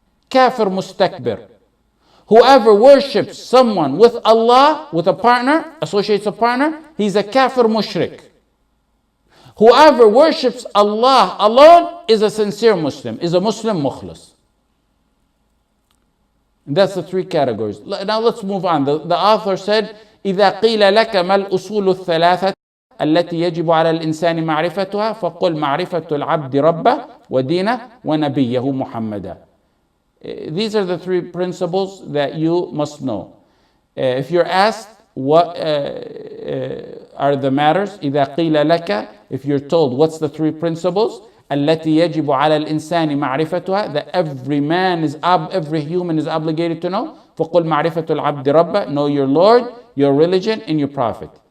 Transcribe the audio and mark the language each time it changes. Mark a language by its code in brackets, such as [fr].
[en] Kafir mustakbir. Whoever worships someone with Allah, with a partner, associates a partner, he's a kafir mushrik. Whoever worships Allah alone is a sincere Muslim, is a Muslim mukhlis. And that's the three categories. Now let's move on. The author said, [ar] إِذَا قِيلَ لَكَ مَا الْأُصُولُ الثَّلَاثَةِ التي يجب على الإنسان معرفتها فقل معرفة العبد ربه ودينه ونبيه محمدا. [en] These are the three principles that you must know. If you're asked what are the matters, [ar] إذا قيل لك, [en] if you're told what's the three principles, [ar] التي يجب على الإنسان معرفتها, [en] that every human is obligated to know, [ar] فقل معرفة العبد ربه, [en] know your Lord, your religion, and your prophet.